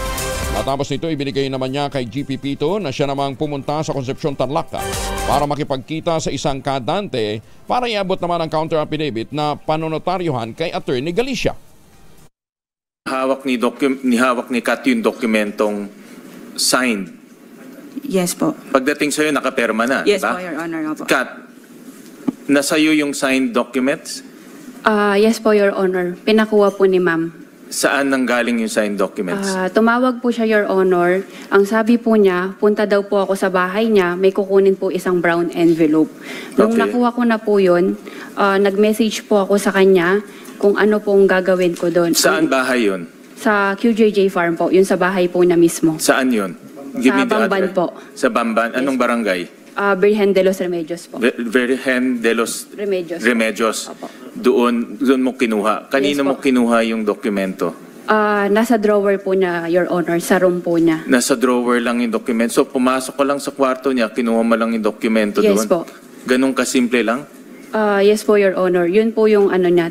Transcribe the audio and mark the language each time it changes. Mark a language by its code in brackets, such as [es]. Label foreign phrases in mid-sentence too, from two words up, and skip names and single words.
[tl] Matapos nito, ibinigay naman niya kay GP Pito na siya namang pumunta sa Concepcion, Tarlac para makipagkita sa isang kadante para iabot naman ang [en] counter affidavit [tl] na panonotaryohan kay Attorney Galicia. Hawak ni Kat yung dokumentong signed. Yes po. Pagdating sa'yo, nakaperma na, Yes diba? po, [en] Your Honor. [tl] Opo. Kat, nasa'yo yung [en] signed documents? [tl] Yes po, [en] Your Honor. [tl] Pinakuha po ni ma'am. Saan nanggaling yung [en] signed documents? [tl] Tumawag po siya, [en] Your Honor. [tl] Ang sabi po niya, punta daw po ako sa bahay niya, may kukunin po isang brown envelope. Nung Okay. nakuha ko na po yun, nag-message po ako sa kanya kung ano pong gagawin ko doon. Saan bahay yun? Sa QJJ Farm po, yun sa bahay po niya mismo. Saan yun? Sa Bamban po. Sa Bamban? Anong barangay? Virgen de los Remedios po. Virgen de los Remedios. Doon mo kinuha. Kanino mo kinuha yung dokumento? Nasa drawer po niya, [en] Your Honor, [tl] sa room po niya. Nasa drawer lang yung dokumento. So pumasok ko lang sa kwarto niya, kinuha mo lang yung dokumento doon? Yes po. Ganun kasimple lang? Yes po, [en] Your Honor. [tl] Yun po yung ano niya.